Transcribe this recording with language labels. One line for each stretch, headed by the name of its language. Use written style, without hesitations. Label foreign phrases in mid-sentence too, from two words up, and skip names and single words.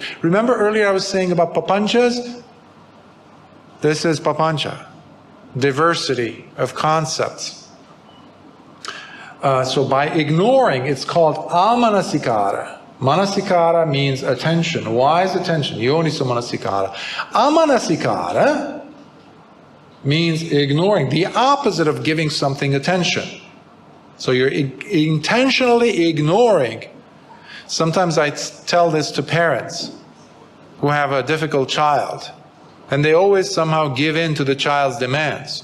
English: Remember earlier I was saying about papanchas? This is papancha. Diversity of concepts. So by ignoring, it's called amanasikara. Manasikara means attention. Wise attention.
Pali: Yoniso manasikara.
English: Amanasikara means ignoring. The opposite of giving something attention. So you're intentionally ignoring. Sometimes I tell this to parents who have a difficult child, and they always somehow give in to the child's demands.